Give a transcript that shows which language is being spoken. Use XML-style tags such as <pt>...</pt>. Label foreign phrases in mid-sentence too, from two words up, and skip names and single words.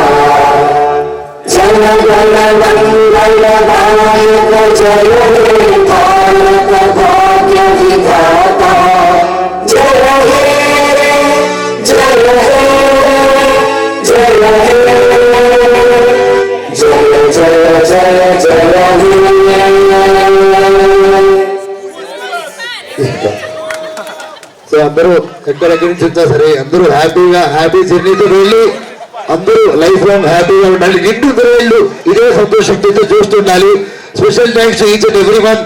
<bn>জন গণ মঙ্গল নায়ক জয় হে ভারত ভাগ্য বিধাতা। জয় হে জয় হে জয় হে জয় জয় জয়</bn> <te>సో అందరూ ఎక్కడెక్కడి నుంచి వచ్చా సరే అందరూ</te> <en>happy journey-tho</en> <te>వెళ్ళి అందరూ</te> <en>life long</en> <te>హ్యాపీగా ఉండాలి. నిండు వెళ్ళు ఇదే సంతోషంతో చూస్తుండాలి.</te> <en>special thanks each and every one.</en>